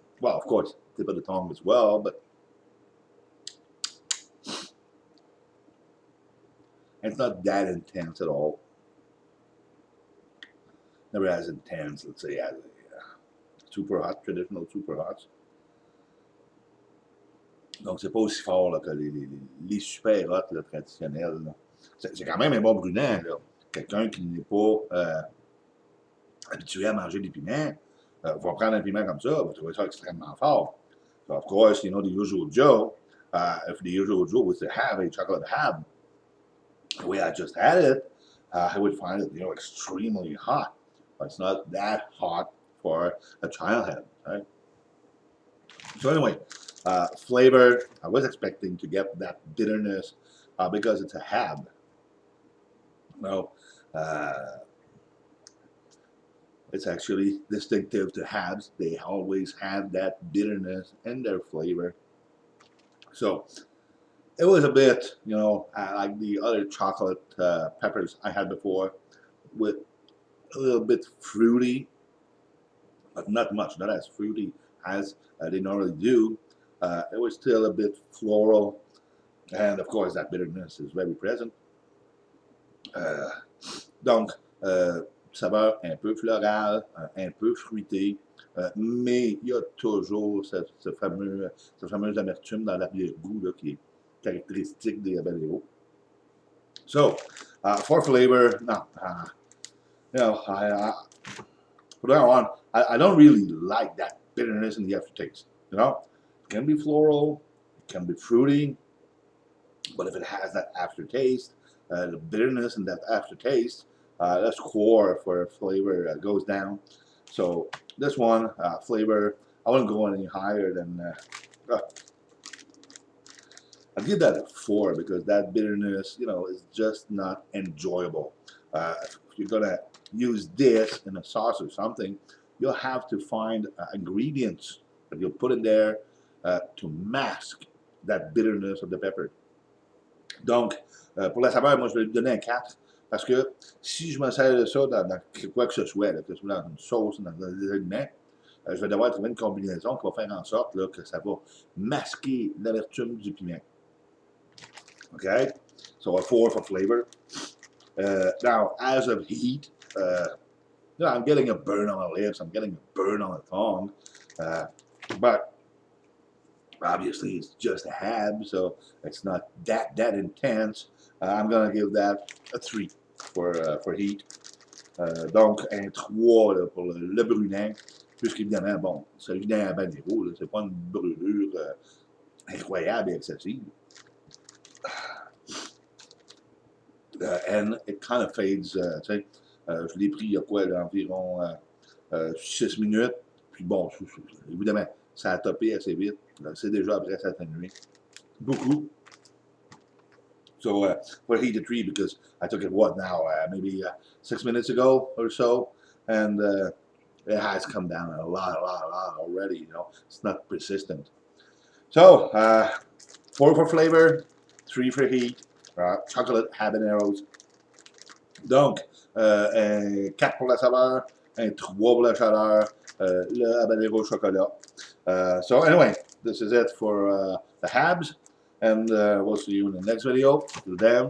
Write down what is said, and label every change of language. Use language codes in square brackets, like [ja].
[en] Well, of course, tip of the tongue as well, but it's not that intense at all. Never as intense, let's say, as a super hot, traditional super hot. [fr] Donc, c'est pas aussi fort là, que les super hot là, traditionnels. C'est quand même un bon brunant. Quelqu'un qui n'est pas habitué à manger des piments va prendre un piment comme ça, va trouver ça extrêmement fort. [en] So, of course, you know, the usual Joe, if the usual Joe was to have a chocolate hab, the way I just had it, I would find it, you know, extremely hot. But it's not that hot for a child hab, right? So anyway, flavor, I was expecting to get that bitterness because it's a hab. No, it's actually distinctive to habs. They always have that bitterness in their flavor. So it was a bit, you know, like the other chocolate peppers I had before, with a little bit fruity, but not much, not as fruity as they normally do. It was still a bit floral, and of course that bitterness is very present. [fr] Donc, saveur un peu florale, un peu fruitée, mais il y a toujours cette fameuse amertume dans l'arrière-goût qui est caractéristique des habaneros. [en] So, for flavor, no, you know, from now on, I don't really like that bitterness in the aftertaste. You know, it can be floral, it can be fruity, but if it has that aftertaste, the bitterness in that aftertaste, that's core for flavor goes down. So this one flavor, I wouldn't go any higher than. I'll give that a 4 because that bitterness, you know, is just not enjoyable. If you're gonna use this in a sauce or something, you'll have to find ingredients that you'll put in there to mask that bitterness of the pepper. [fr] Donc, pour la saveur, moi, je vais lui donner un 4 parce que si je me sers de ça dans quoi que ce soit, là, que ce soit dans une sauce, dans des aliments, je vais devoir trouver une combinaison qui va faire en sorte là, que ça va masquer l'amertume du piment. [en] Okay, so a 4 for flavor. Now, as of heat, you know, I'm getting a burn on the lips, I'm getting a burn on the tongue, but obviously it's just a hab, so it's not that intense. I'm gonna give that a 3 for heat. [fr] Donc un 3 là, pour le brunant, puisqu'évidemment, bon, celui d'un habanero, c'est pas une brûlure incroyable et excessive. [en] And it kind of fades, [fr] tu sais, je l'ai pris il y a quoi, là, environ 6 minutes, puis bon, évidemment, ça a topé assez vite, c'est déjà après s'atténuer beaucoup. [en] So for heat a 3 because I took it what now, maybe 6 minutes ago or so, and it has come down a lot already, you know, it's not persistent. So 4 for flavor, 3 for heat, chocolate habaneros. [fr] Donc, un 4 pour la saveur, un 3 pour la chaleur, le habanero chocolat. [en] So anyway, this is it for the habs, and we'll see you in the next video. Till then, take care and bye-bye. [fr] Donc, merci d'avoir regardé,